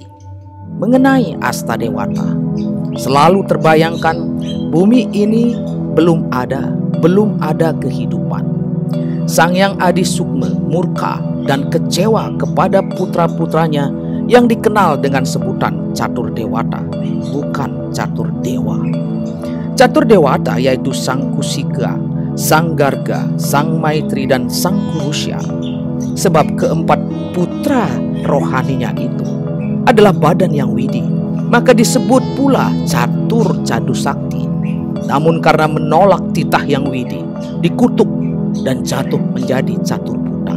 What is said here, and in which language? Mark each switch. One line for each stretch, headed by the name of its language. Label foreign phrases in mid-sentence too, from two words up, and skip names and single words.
Indonesian: Mengenai Astadewata, selalu terbayangkan bumi ini belum ada kehidupan. Sang Yang Adi Sukma murka dan kecewa kepada putra-putranya yang dikenal dengan sebutan Catur Dewata, bukan Catur Dewa. Catur Dewata yaitu Sang Kusika, Sang Garga, Sang Maitri, dan Sang Kurusya. Sebab keempat putra rohaninya itu adalah badan yang widi, maka disebut pula Catur Cadu Sakti. Namun karena menolak titah yang widi, dikutuk dan jatuh menjadi Catur Buta.